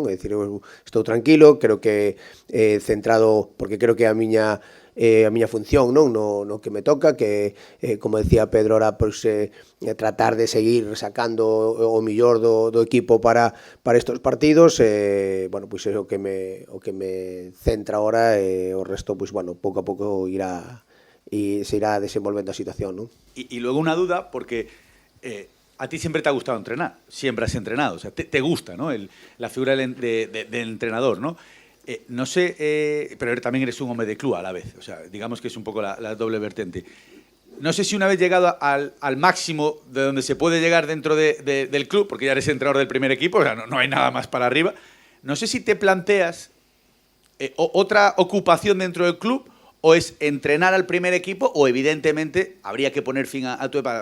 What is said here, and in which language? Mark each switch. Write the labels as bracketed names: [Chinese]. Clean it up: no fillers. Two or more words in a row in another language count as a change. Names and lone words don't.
[Galician] É dicir, eu estou tranquilo, creo que centrado, porque creo que a miña función, non, no que me toca, que como decía Pedro ahora, pois tratar de seguir sacando o mellor do equipo para estos partidos, bueno, pois é o que me centra ahora, e o resto, pois bueno, pouco a pouco se irá desenvolvendo a situación, non? [Spanish] Y luego una duda, porque a ti siempre te ha gustado entrenar, siempre has entrenado, o sea, te gusta, ¿no? La figura del entrenador, ¿no? No sé, pero también eres un hombre de club a la vez, o sea, digamos que es un poco la doble vertiente. No sé si una vez llegado al máximo de donde se puede llegar dentro del club, porque ya eres entrenador del primer equipo, o sea, no hay nada más para arriba, no sé si te planteas otra ocupación dentro del club, o es entrenar al primer equipo, o evidentemente habría que poner fin a tu etapa.